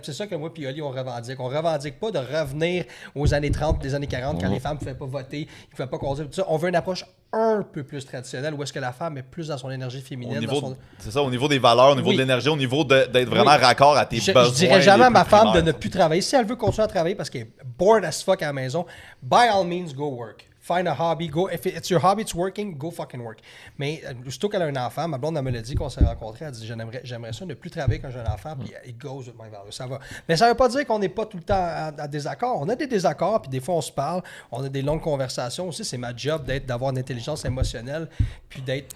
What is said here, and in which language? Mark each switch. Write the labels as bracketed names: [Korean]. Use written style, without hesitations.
[French] C'est ça que moi et Oli, on revendique. On revendique pas de revenir aux années 30, des années 40, quand les femmes ne pouvaient pas voter, ils ne pouvaient pas conduire, tout ça. On veut une approche un peu plus traditionnelle, où est-ce que la femme est plus dans son énergie féminine. C'est ça, au niveau des valeurs, au niveau de l'énergie, au niveau d'être vraiment raccord à tes besoins. Je dirais jamais à ma femme de ne plus travailler. Si elle veut continuer à travailler parce qu'elle est [English] bored as fuck [French] à la maison, [English] by all means, go work. Find a hobby, go. If it's your hobby, it's working, go fucking work. [French] Mais surtout qu'elle a un enfant, ma blonde, elle me l'a dit qu'on s'est rencontrés, elle dit j'aimerais ça ne plus travailler quand j'ai un enfant, puis [English] it goes with my value. [French] Ça va. Mais ça veut pas dire qu'on n'est pas tout le temps à désaccord. On a des désaccords, puis des fois on se parle, on a des longues conversations aussi. C'est ma job d'avoir une intelligence émotionnelle, puis d'être.